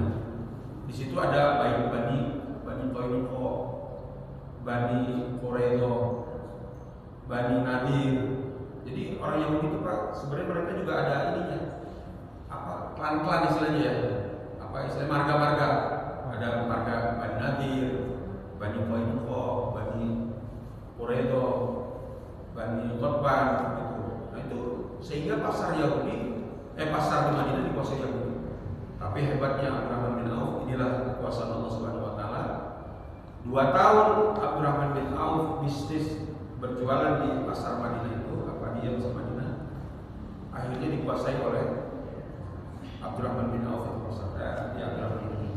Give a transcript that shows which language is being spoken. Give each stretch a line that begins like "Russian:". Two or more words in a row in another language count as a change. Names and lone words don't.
Indonesian: Di situ ada Bani Toiniko, Bani Quraido, Bani Nadir. Jadi orang Yahudi itu Pak, sebenarnya mereka juga ada ininya, klan-klan istilahnya ya, istilah marga-marga. Ada marga Bani Nadir, Bani Toiniko, Bani Quraido, Bani Qutban gitu. Nah itu sehingga pasar di Madinah dikuasai Yahudi. Tapi hebatnya Abdurrahman bin Auf, inilah kekuasaan Allah
Arabic: Subhanahu wa taala.
Indonesian: 2 tahun Abdurrahman bin Auf bisnis berjualan di pasar Madinah itu, dia pasar Madinah, akhirnya dikuasai oleh Abdurrahman bin Auf itu pasar di Abdurrahman bin Auf.